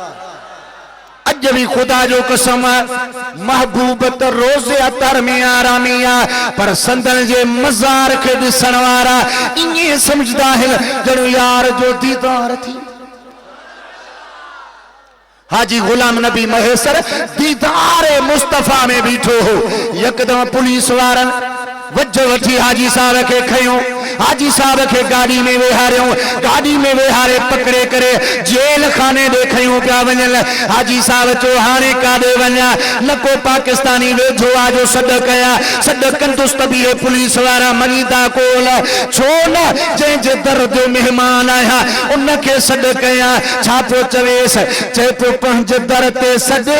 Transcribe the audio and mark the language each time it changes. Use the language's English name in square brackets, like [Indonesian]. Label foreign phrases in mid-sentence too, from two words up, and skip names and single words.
[Sindhi] अज भी खुदा जो कसम महबूब त रोज़े अतर में आरामिया पर संदन जे मज़ार के ॾिसण वारा इएं समझदा आहिनि ॼणु यार जो दीदार थी हाजी गुलाम नबी महेसर दीदार मुस्तफा में बीठो हो यकदम पुलिस वारनि वज वठी हाजी साहब के खयो हाजी साहब के गाड़ी में वेहारियो गाड़ी में वेहारे पकड़े करे जेल खाने दे खयो पिया वञल हाजी साहब चो हाणे काॾे वञा न को पाकिस्तानी वेझो आजो सॾ कया सॾ कंदुसि त बि पुलिस वारा मञीदा कोल छो न जंहिंजे दर जो मेहमान आहियां उनखे सॾ कया छा पियो चवेसि चए पियो पंहिंजे दर ते सॾे